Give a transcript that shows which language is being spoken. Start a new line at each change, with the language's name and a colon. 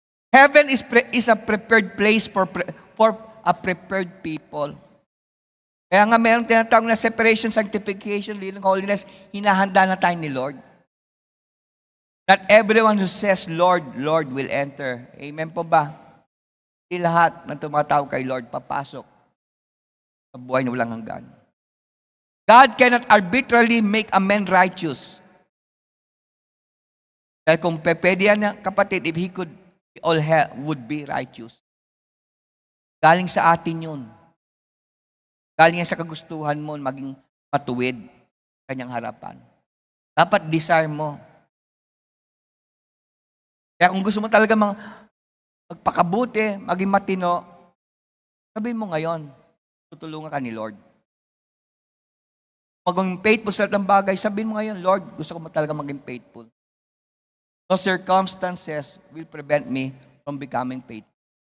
English: Heaven is a prepared place for a prepared people.
Filipino: Kaya nga meron tinatawag na separation, sanctification, living holiness, hinahanda na tayo ni Lord.
English: Not everyone who says, Lord, Lord will enter.
Filipino: Amen po ba? Hindi lahat na tumatawag kay Lord papasok sa buhay na walang hanggan.
English: God cannot arbitrarily make a man righteous.
Filipino: Dahil kung pwede yan, kapatid,
English: if he could, all hell would be righteous.
Filipino: Galing sa atin yun. Galing yan sa kagustuhan mo, maging matuwid kanyang harapan. Dapat desire mo. Kaya kung gusto mo talaga magpakabuti, maging matino, sabihin mo ngayon, tutulungan ka ni Lord. Maging faithful sa lahat ng bagay, sabihin mo ngayon, Lord, gusto ko talaga maging faithful.
English: No circumstances will prevent me from becoming faithful.